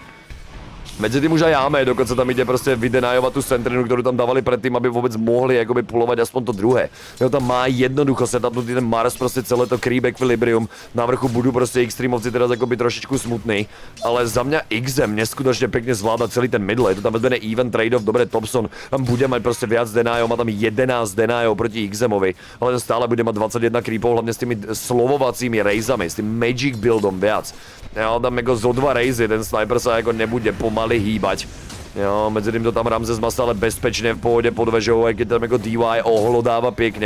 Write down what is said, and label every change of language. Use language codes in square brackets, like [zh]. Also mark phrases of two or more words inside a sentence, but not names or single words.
[sk] Medzi tým už aj Ame, dokonca tam ide proste vydenajovať tú centrinu, ktorú tam dávali predtým, aby vôbec mohli akoby pulovať aspoň to druhé. Jo, tam má jednoducho setupnutý ten Mars, proste celé to [en] creep equilibrium. [sk] Na vrchu budú proste Extremovci teraz akoby trošičku smutný, ale za mňa XM neskutočne pekne zvláda celý ten middle. Je to tam vezmené [en] even trade-off, [sk] dobre Topson tam bude mať proste viac denájov, má tam 11 denájov proti XM-ovi, ale stále bude mať 21 creepov, hlavne s tými slovovacími rejzami, s tým magic buildom viac. Jo, tam ako zo 2 rejzy, ten sniper sa ako nebude pomaly hýbať. Jo, medzi tým to tam Ramzes má stále bezpečne v pohode pod vežou, aj keď tam ako DY ohlodáva pekne.